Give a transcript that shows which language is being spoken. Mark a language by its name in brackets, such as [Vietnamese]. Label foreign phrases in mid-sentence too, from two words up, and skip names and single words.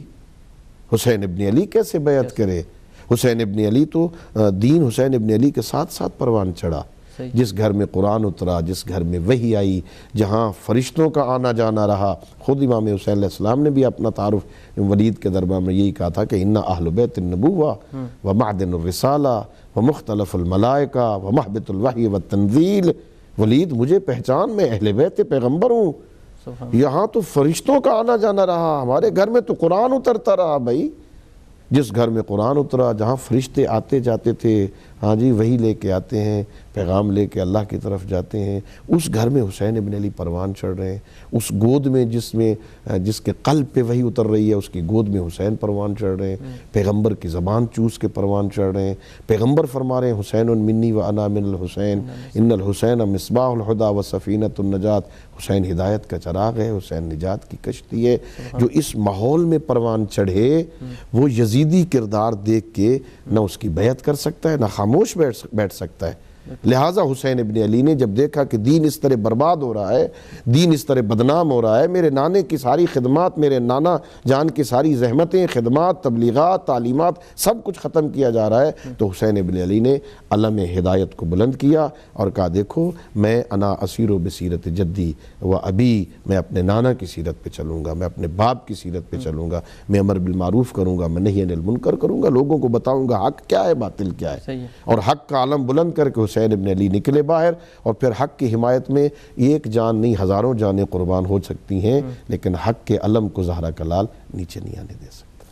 [Urdu] حسین ابن علی کیسے بیعت کرے؟ حسین ابن علی تو دین حسین ابن علی کے ساتھ ساتھ پروان چڑھا. جس گھر میں قرآن اترا، جس گھر میں وحی آئی، جہاں فرشتوں کا آنا جانا رہا. خود امام حسین علیہ السلام نے بھی اپنا تعارف ولید کے دربار میں یہی کہا تھا کہ [Arabic] اِنَّ أَهْلُ بَيْتِ النُّبُوَّةِ وَمَعْدِنُ الرِّسَالَةِ وَمُخْتَلَفُ الْمَلَائِكَةِ وَمَحْبِطُ الْوَحْيِ وَالتَّنزِيلِ. [Urdu] ولید مجھے پہچان، میں اہل بیت پیغمبر ہوں. یہاں تو فرشتوں کا آنا جانا رہا، ہمارے گھر میں تو قرآن اترتا رہا. بھائی جس گھر میں قرآن اترا، جہاں فرشتے آتے جاتے تھے، ہاں جی وہی لے کے آتے ہیں، پیغام لے کے اللہ کی طرف جاتے ہیں، اس گھر میں حسین ابن علی پروان چڑھ رہے ہیں. اس گود میں جس کے قلب پہ وہی اتر رہی ہے، اس کی گود میں حسین پروان چڑھ رہے ہیں. پیغمبر کی زبان چوس کے پروان چڑھ رہے ہیں. پیغمبر فرما رہے ہیں [Arabic] حسین منی و انا من الحسین، ان الحسین مصباح الہدی و سفینۃ النجات. [Urdu] حسین ہدایت کا چراغ ہے، حسین نجات کی کشتی ہے. جو اس ماحول میں پروان چڑھے وہ یزیدی کردار دیکھ کے نہ اس کی بیعت کر سکتا ہے، نہ خاموش بیٹھ سکتا ہے. لہٰذا حسین ابن علی نے جب دیکھا کہ دین اس طرح برباد ہو رہا ہے، دین اس طرح بدنام ہو رہا ہے، میرے نانے کی ساری خدمات، میرے نانا جان کی ساری زحمتیں، خدمات، تبلیغات، تعلیمات، سب کچھ ختم کیا جا رہا ہے، تو حسین ابن علی نے علم ہدایت کو بلند کیا اور کہا دیکھو میں [Arabic] انا اسیر بسیرت جدی و ابی، [Urdu] میں اپنے نانا کی سیرت پہ چلوں گا، میں اپنے باپ کی سیرت پہ چلوں گا، میں [Arabic] امر بالمعروف [Urdu] کروں گا، میں [Arabic] نہی عن المنکر [Urdu] کروں گا، لوگوں کو بتاؤں گا حق کیا ہے، باطل کیا ہے. اور حق کا علم بلند کر کے حسین ابن علی نکلے باہر، اور پھر حق کی حمایت میں ایک جان نہیں ہزاروں جانیں قربان ہو سکتی ہیں، لیکن حق کے علم کو زہرا کلال نیچے نہیں آنے دے سکتا.